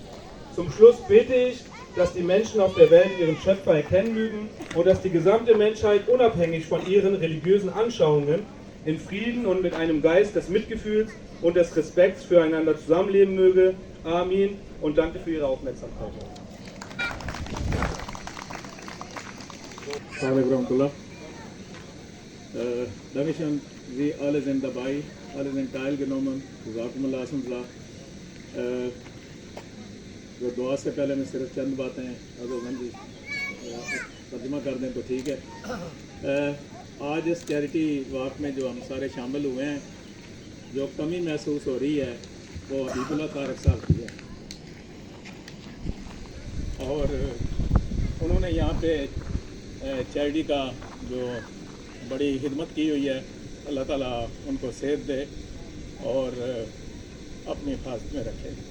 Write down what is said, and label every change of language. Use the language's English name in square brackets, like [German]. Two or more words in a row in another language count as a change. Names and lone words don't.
[German] Zum Schluss bete ich, dass die Menschen auf der Welt ihren Schöpfer erkennen mögen und dass die gesamte Menschheit unabhängig von ihren religiösen Anschauungen in Frieden und mit einem Geist des Mitgefühls und des Respekts füreinander zusammenleben möge. Amin und danke für Ihre Aufmerksamkeit. Dankeschön, Sie alle sind dabei, alle sind teilgenommen. [Urdu] جو دعا سے پہلے میں صرف چند باتیں اگر ترجمہ کر دیں تو ٹھیک ہے. آج اس [English] charity walk [Urdu] میں جو ہم سارے شامل ہوئے ہیں، جو کمی محسوس ہو رہی ہے وہ حبیب اللہ طارق صاحب کی ہے اور انہوں نے یہاں پہ چیریٹی کا جو بڑی خدمت کی ہوئی ہے، اللہ تعالیٰ ان کو صحت دے اور اپنی حفاظت میں رکھے.